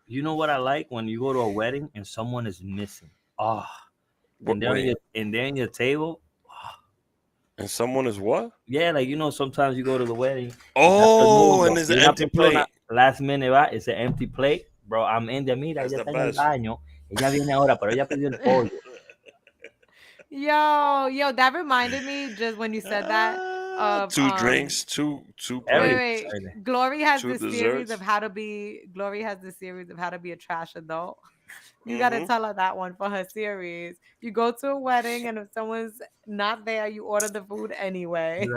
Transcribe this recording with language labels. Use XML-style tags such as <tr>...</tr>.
<en>you know what I like when you go to a wedding and someone is missing. And they're in your table. And someone is what? Yeah, like sometimes you go to the wedding. And there's an empty plate. Last minute, it's an empty plate, bro. I'm in there.</en> <es>Mira, ella está en el baño. Ella viene ahora, pero ella pidió el pollo.</es> <en>Yo, that reminded me just when you said that of two drinks, two wait. Glory has this series of how to be a trash adult. You gotta tell her that one for her series. You go to a wedding and if someone's not there, you order the food anyway.</en>